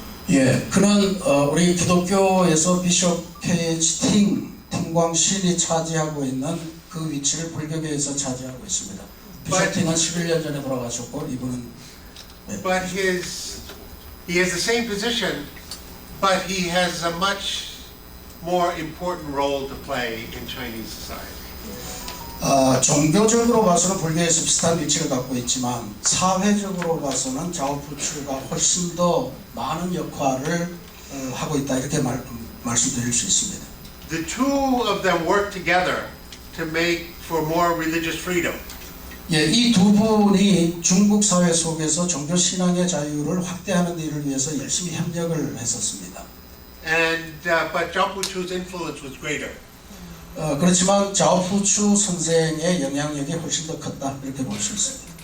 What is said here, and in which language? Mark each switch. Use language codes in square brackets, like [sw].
[ko] 예, 그는 우리 기독교에서 비숍 K.H. 팅광신이 차지하고 있는 그 위치를 불교계에서 차지하고 있습니다. 비숍 팅은 11년 전에 돌아가셨고 이분은 [en] But he has the same position, but he has a much more important role to play in Chinese society. [ko] 종교적으로 봐서는 불교에서 비슷한 위치를 갖고 있지만 사회적으로 봐서는 자오 푸추가 훨씬 더 많은 역할을 하고 있다 이렇게 말씀드릴 수 있습니다. [en] The two of them work together to make for more religious freedom. [ko] 예, 이 두 분이 중국 사회 속에서 종교 신앙의 자유를 확대하는 일을 위해서 열심히 협력을 했었습니다. [en] But Zhao Puchu's influence was greater. [ko] 그렇지만 자오 푸추 선생의 영향력이 훨씬 더 컸다 이렇게 볼 수 있습니다.